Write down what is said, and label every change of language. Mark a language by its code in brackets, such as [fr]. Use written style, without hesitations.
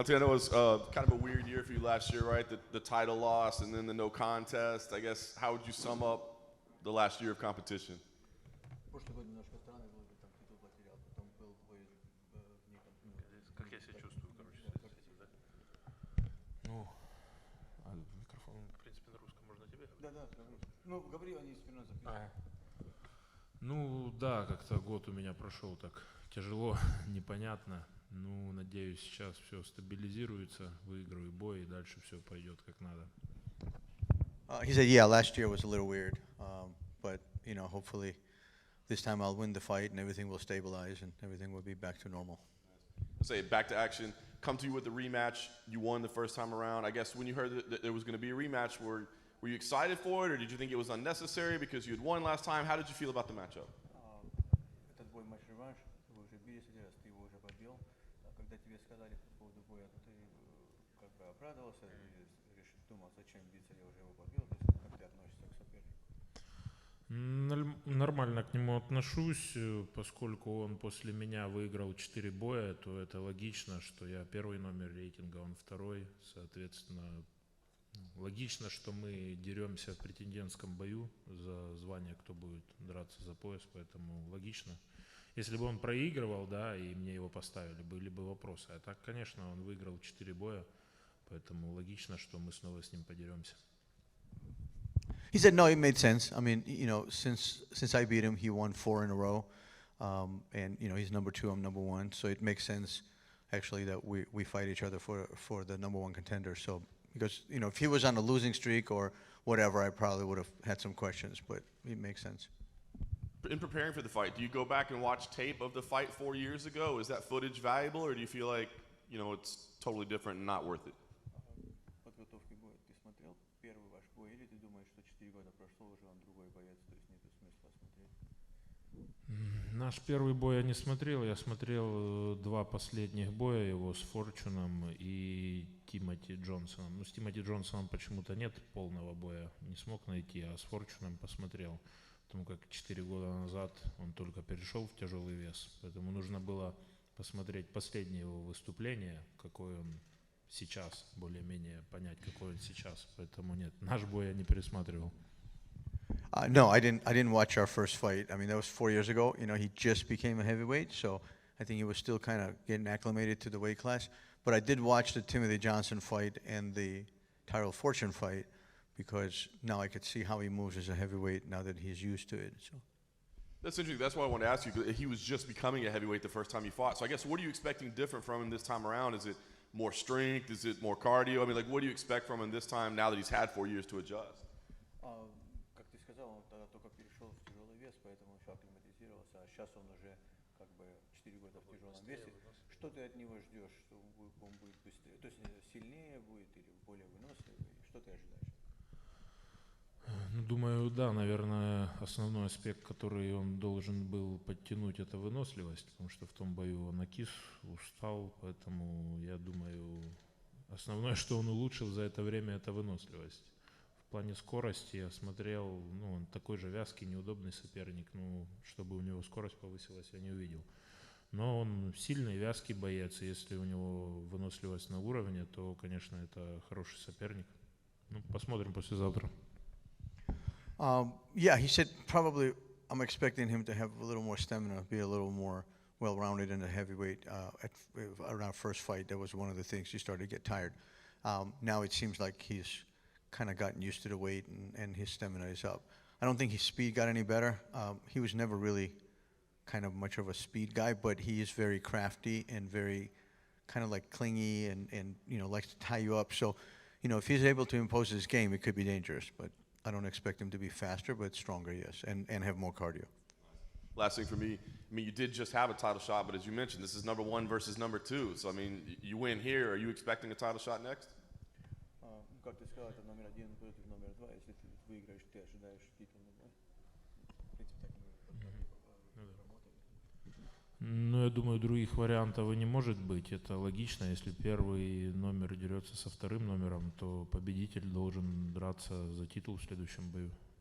[en] Valentin, it was kind of a weird year for you last year, right? The title loss and then the no contest. I guess, how would you sum up the last year of competition? [ru] Прошлый год немножко странный был, там титул потерял, потом был бой вне Как я себя чувствую, короче, да? Ну, микрофон, в принципе, на русском можно тебе говорить? Да, говори. Ну, говори, они спиной записывают. Ну, да, как-то год у меня прошел так тяжело, непонятно. Ну, надеюсь, сейчас все стабилизируется, выиграю бой, и дальше все пойдет как надо. [en] He said, yeah, last year was a little weird, but, hopefully this time I'll win the fight and everything will stabilize and everything will be back to normal. Say back to action, come to you with the rematch. You won the first time around. I guess when you heard that there was going to be a rematch, were you excited for it, or did you think it was unnecessary because you had won last time? How did you feel about the matchup? [ru] Этот бой матч-реванш, вы уже бились один раз, ты его уже побил. Когда тебе сказали по поводу боя, то ты как бы обрадовался или думал, зачем биться, я уже его побил, то есть как ты относишься к сопернику? Нормально к нему отношусь, поскольку он после меня выиграл 4 боя, то это логично, что я первый номер рейтинга, он второй, соответственно, логично, что мы деремся в претендентском бою за звание, кто будет драться за пояс, поэтому логично. Если бы он проигрывал, да, и мне его поставили, были бы вопросы. А так, конечно, он выиграл 4 боя, поэтому логично, что мы снова с ним подеремся. [en] He said, no, it made sense. I mean, since I beat him, he won 4 in a row. And, he's number 2, I'm number 1. So it makes sense, actually, that we fight each other for the number 1 contender. So, because, if he was on a losing streak or whatever, I probably would have had some questions, but it makes sense. In preparing for the fight, do you go back and watch tape of the fight 4 years ago? Is that footage valuable, or do you feel like, it's totally different and not worth it? [ru] Подготовки боя ты смотрел первый ваш бой, или ты думаешь, что 4 года прошло, уже он другой боец, то есть нет смысла смотреть? Наш первый бой я не смотрел, я смотрел 2 последних боя его с Форчуном и Тимоти Джонсоном. Ну, с Тимоти Джонсоном почему-то нет полного боя, не смог найти, а с Форчуном посмотрел. Потому как 4 года назад он только перешел в тяжелый вес, поэтому нужно было посмотреть последнее его выступление, какой он сейчас, более-менее понять, какой он сейчас. Поэтому нет, наш бой я не пересматривал. [en] No, I didn't watch our first fight. I mean, that was 4 years ago. He just became a heavyweight, so I think he was still kind of getting acclimated to the weight class. But I did watch the Timothy Johnson fight and the Tyrell Fortune fight because now I could see how he moves as a heavyweight now that he's used to it. So. That's interesting. That's why I wanted to ask you. He was just becoming a heavyweight the first time you fought. So I guess what are you expecting different from him this time around? Is it more strength? Is it more cardio? I mean, what do you expect from him this time now that he's had 4 years to adjust? [ru] Как ты сказал, он тогда только перешел в тяжелый вес, поэтому еще акклиматизировался, а сейчас он уже как бы 4 года в тяжелом весе. Что ты от него ждешь? Что он будет быстрее, то есть сильнее будет или более выносливый? Что ты ожидаешь? Ну, думаю, да, наверное, основной аспект, который он должен был подтянуть, это выносливость, потому что в том бою он накис, устал, поэтому я думаю, основное, что он улучшил за это время, это выносливость. В плане скорости я смотрел, он такой же вязкий, неудобный соперник, чтобы у него скорость повысилась, я не увидел. Но он сильный, вязкий боец, и если у него выносливость на уровне, то, конечно, это хороший соперник. Посмотрим послезавтра. [en] Yeah, he said probably I'm expecting him to have a little more stamina, be a little more well-rounded in the heavyweight. Around first fight, that was one of the things he started to get tired. Now it seems like he's kind of gotten used to the weight and his stamina is up. I don't think his speed got any better. He was never really kind of much of a speed guy, but he is very crafty and very kind of like clingy and likes to tie you up. So, if he's able to impose his game, it could be dangerous, but I don't expect him to be faster, but stronger, yes, and have more cardio. Last thing for me, you did just have a title shot, but as you mentioned, this is number 1 versus number 2. So, you win here. Are you expecting a title shot next? [ru] Как ты сказал, это номер 1 против номер 2. Если ты выиграешь, ты ожидаешь титульный бой? В принципе, так мы работали. Я думаю, других вариантов и не может быть. Это логично. Если первый номер дерется со вторым номером, то победитель должен драться за титул в следующем бою.